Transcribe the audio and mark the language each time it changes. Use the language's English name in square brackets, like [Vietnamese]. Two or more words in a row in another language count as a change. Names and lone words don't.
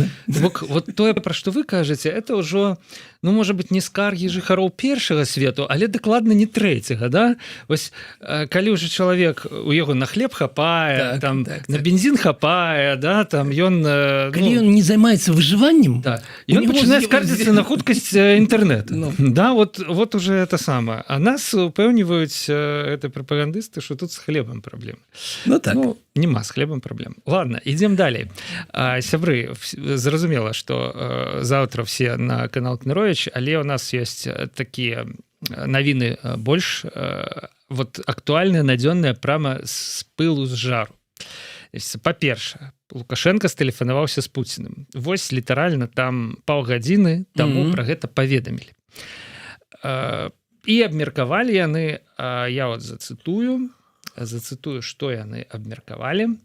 [Belarusian] Вот тое, пра што вы кажаце, это ўжо, ну, можа быць, не скаргі жыхароў першага свету, але дакладна не трэцяга, да? Вось, калі ўжо чалавек, у яго на хлеб хапае, там, на бензін хапае, да, там, ён... Калі ён не займаецца выжываннем... Да. Ён пачынае скардзіцца на хуткасць интернета. [Russian] Да, вот уже это самое. А [Belarusian] нас упэўніваюць [Russian] это прапагандысты, что тут с хлебом проблемы. Ну так. Ну, нема с хлебом проблем. Ладно, идем далей. [Belarusian] Сябры, зразумела, [Russian] что завтра все на канал Кнырович, але у нас есть такие [Belarusian] навіны больш вот актуальныя, надзённыя [Russian] прямо з пылу, з жару. [Belarusian] Па-першае, Лукашенко стэлефанаваўся з Пуціным. Вось літаральна там паўгадзіны таму пра гэта паведамілі. І абмеркавалі яны, я вот зацытую, што яны абмеркавалі.